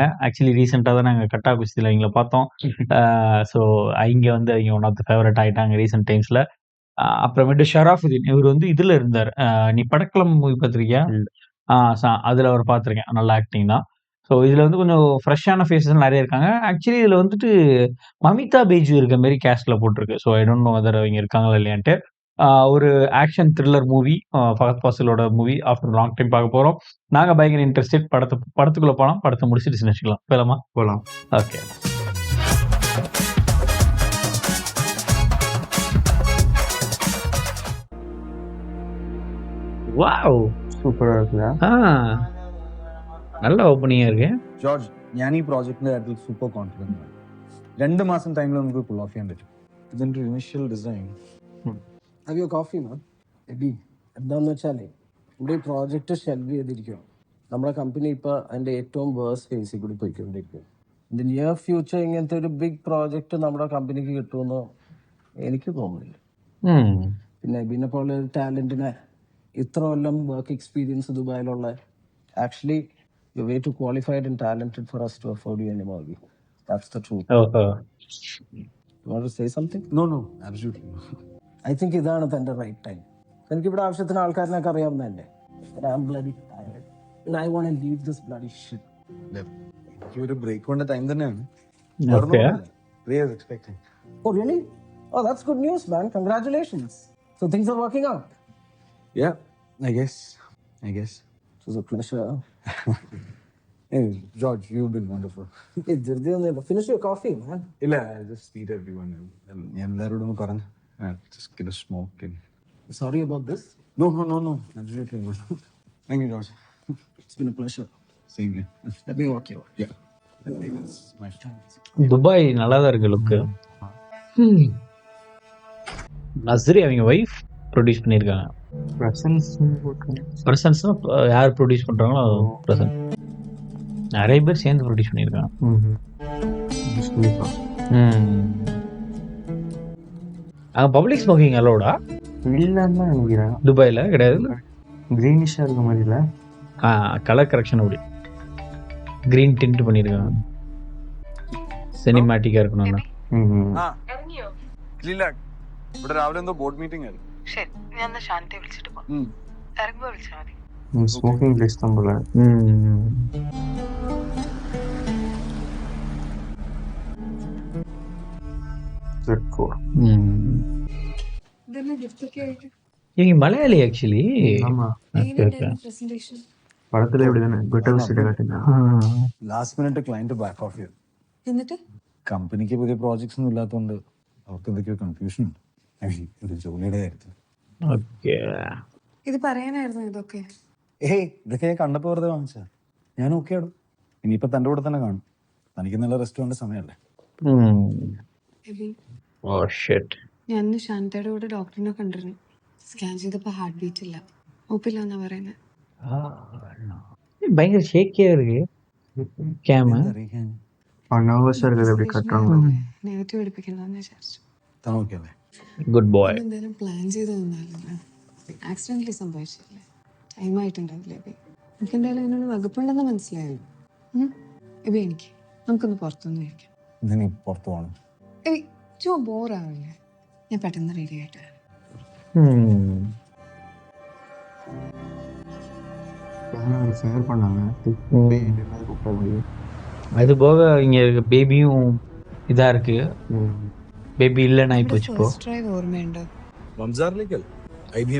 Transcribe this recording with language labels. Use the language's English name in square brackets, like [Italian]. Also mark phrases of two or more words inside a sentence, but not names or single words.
[Tamil] ஆக்சுவலி ரீசெண்டாக தான் நாங்கள் கட்டா குஸ்தியில் இவங்கள பார்த்தோம். ஸோ இங்கே வந்து இவங்க [English] one of the favorite [Tamil] ஆகிட்டாங்க [English] recent times. [Tamil] அப்புறமேட்டு ஷராஃபுதீன், இவர் வந்து இதில் இருந்தார். நீ படக்களம் மூவி பார்த்துருக்கியா? அதில் அவர் பார்த்துருக்கேன். நல்ல ஆக்டிங் தான். ஸோ இதில் வந்து கொஞ்சம் ஃப்ரெஷ்ஷான ஃபேஸஸ் நிறைய இருக்காங்க. ஆக்சுவலி இதில் வந்துட்டு மமிதா பைஜு இருக்க மாரி கேஸ்டில் போட்டிருக்கு. ஸோ [English] I don't know whether [Tamil] அவங்க இருக்காங்களா இல்லையான்ட்டு. ஒரு [English] action thriller movie, [Tamil] ஃபகத் ஃபாசிலோட மூவி [English] after long time [Tamil] பார்க்க போகிறோம். நாங்கள் பயங்கர இன்ட்ரெஸ்டட். படத்துக்குள்ளே போகலாம். படத்தை முடிச்சுட்டு சின்ன போகலாமா? போகலாம். ஓகே. வாவ், சூப்பரா இருக்குதா? நல்ல ஓப்பனிங்கா இருக்கு. [Malayalam] ജോർജ്, ഞാൻ ഈ പ്രോജക്റ്റിന്റെ കാര്യത്തിൽ [English] super confident [Malayalam] ആണ്. 2 മാസം ടൈമിൽ നമുക്ക് [English] pull off [Malayalam] ചെയ്യാൻ പറ്റും. ഇതിന്റെ [English] initial design Have your coffee ma'am. [Malayalam] എബി, എന്താണെന്ന് വെച്ചാൽ നമ്മുടെ ഈ പ്രോജക്റ്റ് ഷെൽവ് ചെയ്തിരിക്കുകയാണ്. നമ്മുടെ കമ്പനി ഇപ്പോൾ അതിൻ്റെ ഏറ്റവും [English] worst phase [Malayalam] കൂടി പോയിക്കൊണ്ടിരിക്കും. ഇതിൻ്റെ [English] near future [Malayalam] ഇങ്ങനത്തെ ഒരു [English] big project [Malayalam] നമ്മുടെ കമ്പനിക്ക് കിട്ടുമെന്ന് എനിക്ക് തോന്നുന്നില്ല. പിന്നെ എബിനെ പോലെ ഒരു ടാലൻറ്റിനെ ഇത്ര കൊല്ലം [English] work experience [Malayalam] ദുബായിലുള്ള ആക്ച്വലി [English] you're way too qualified and talented for us to afford you anymore. That's the truth. You want to say something? No absolutely. I think [Malayalam] ഇതാണ് തൻ്റെ [English] right time. [Malayalam] എനിക്ക് ഇവിടെ ആവശ്യത്തിന് ആൾക്കാരിനൊക്കെ അറിയാവുന്നതല്ലേ. [English] I'm bloody tired and I want to leave this bloody shit. [Malayalam] എനിക്ക് ഒരു ബ്രേക്ക് വേണ്ട ടൈം തന്നെയാണ്. എക്സ്പെക്ടിങ്. [English] Oh really? Oh, that's good news, man. Congratulations. So things are working out. Yeah, I guess. It was a pleasure. Hey, George, you've been wonderful. Hey, finish your coffee, man. ഇല്ല, I just need everyone. [Malayalam] ഞാൻ എല്ലാവരോടും പറഞ്ഞു. [English] Just get a smoke and... Sorry about this. No. Absolutely not. Thank you, George. It's been a pleasure. Same here. Let me walk you. Yeah. It's my chance. [Tamil] துபாய் நல்லா தான் இருக்கு லுக்கு. நஸ்ரி அவங்க வைஃப் ப்ரொடியூஸ் பண்ணியிருக்காங்க. பிரசன்ஸ்னா யார் ப்ரொடியூஸ் பண்றாங்களோ பிரசன்ஸ். நிறைய பேர் சேர்ந்து ப்ரொடியூஸ் பண்ணியிருக்காங்க. அங்கே [English] public smoking allowed [Tamil] இல்லைன்னு நினைக்கிறேன். துபாயில் கிடையாது. கிரீனிஷாக இருக்க மாதிரி இல்லை. [English] color correction [Tamil] அப்படி [English] green tint [Tamil] பண்ணியிருக்காங்க. [Malayalam] സിനിമാറ്റിക് ആയിരിക്കണോ? ഇവിടെ രാവിലെ എന്തോ [English] board meeting [Malayalam] ആയിരുന്നു. ശരി, ഞാൻ ശാന്തിയെ വിളിച്ചിട്ട് പോകാം. ഇറങ്ങുമ്പോ വിളിച്ചാൽ മതി. [English] smoking place [Malayalam] തമ്മിൽ [Tamil] இவங்க மலையாளி ஆக்சுவலி. [Malayalam] പടത്തിലെ [English] last minute client back off [Malayalam] ചെയ്തു. എന്നിട്ട് കമ്പനിക്ക് പുതിയ പ്രോജക്ട്സ് ഒന്നും ഇല്ലാത്തതുകൊണ്ട് അവർക്ക് എന്തൊക്കെയോ കൺഫ്യൂഷൻ ഉണ്ട്. ഒരു ജോലിയുടെ കാര്യത്തിൽ. ഇത് പറയാനായിരുന്നു ഇതൊക്കെ. ഇതൊക്കെ ഞാൻ കണ്ടപ്പോ വെറുതെ വാങ്ങിച്ചാ. ഞാൻ ഓക്കെ ആടും. ഇനിയിപ്പോ തന്റെ കൂടെ തന്നെ കാണും. തനിക്ക് നല്ല റെസ്റ്റ് വേണ്ട സമയമല്ലേ. ഞാൻ ശാന്തയുടെ കൂടെ ഡോക്ടറിനെ കണ്ടിരുന്നു. സ്കാൻ ചെയ്തപ്പോ [English] heart beat [Malayalam] ഇല്ല, ഒപ്പില്ല എന്നാ പറയുന്നത്. [Tamil] பயங்கர ஷேக்கியா இருக்கு கேம். [Malayalam] നെഗറ്റീവ് എടുപ്പിക്കണ്ടെന്ന് വിചാരിച്ചു. [English] Good boy. [Malayalam] എന്തായാലും പ്ലാൻ ചെയ്ത് തന്നാലല്ലേ. ആക്സിഡന്റലി സംഭവിച്ചില്ലേ, ടൈം ആയിട്ടുണ്ടാവില്ലേ. എനിക്ക് എന്തായാലും അതിനോട് വകുപ്പുണ്ടെന്ന് മനസ്സിലായല്ലോ. എബി, എനിക്ക് നമുക്കൊന്ന് പുറത്തൊന്നും കഴിക്കാം. പുറത്തു പോകണം. എബി, ചോ ബോറാവില്ലേ? ഞാൻ പെട്ടെന്ന് റെഡി ആയിട്ട് [Tamil] ஷேர் பண்ணாங்க. அது போக இங்க பேபியும் இதா இருக்கு. பேபி இல்லைன்னு ஆகி போச்சு. இப்போ [Malayalam] ഡ്രൈവ് ഓർമ്മയുണ്ടോ? മംസാറിലേക്കല്ല, IBM